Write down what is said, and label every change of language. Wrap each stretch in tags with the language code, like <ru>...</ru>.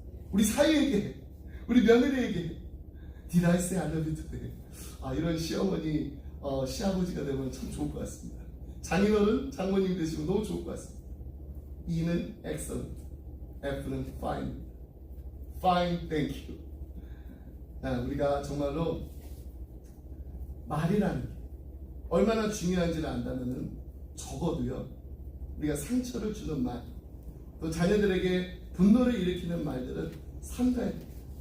<ko>우리 사위에게 우리 며느리에게</ko> <en>Did I say I love you today?</en> <ko>이런 시어머니 시아버지가 되면 참 좋을 것 같습니다. 장인어른 장모님 되시면 너무 좋을 것 같습니다.</ko> <en>E는 excellent, F는 fine. Fine, thank you.</en> <ko>우리가 정말로 말이라는 게 얼마나 중요한지를 안다면은 적어도요 우리가 상처를 주는 말, 또 자녀들에게 분노를 일으키는 말들은 삼가야 됩니다.</ko>